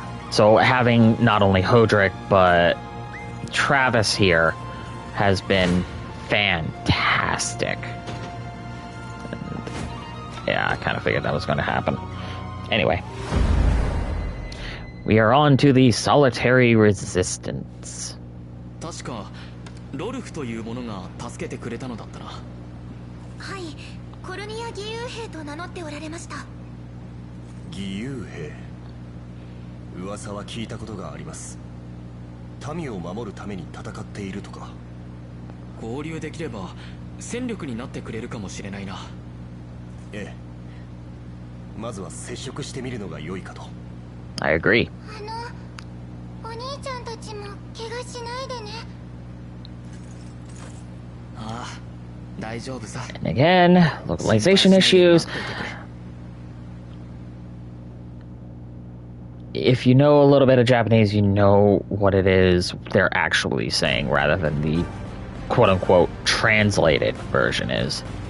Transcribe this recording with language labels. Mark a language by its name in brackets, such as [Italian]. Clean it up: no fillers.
[English] So having not only Hodrick, but Travis here has been fantastic. And yeah, I kind of figured that was going to happen. Anyway, we are on to the Solitary Resistance. [Japanese] 確かロルフという者が助けてくれたのだったな。はい、コルニア義勇兵と名乗っておられました。義勇兵。噂は聞いたことがあります。民を守るために戦っているとか。合流できれば戦力になってくれるかもしれないな。ええ。まずは接触してみるのが良いかと。 [English] I agree. [Japanese] お兄ちゃんたちも怪我しないでね。ああ、大丈夫さ。 [English] And again, localization issues. If you know a little bit of Japanese, you know what it is they're actually saying rather than the quote-unquote translated version is.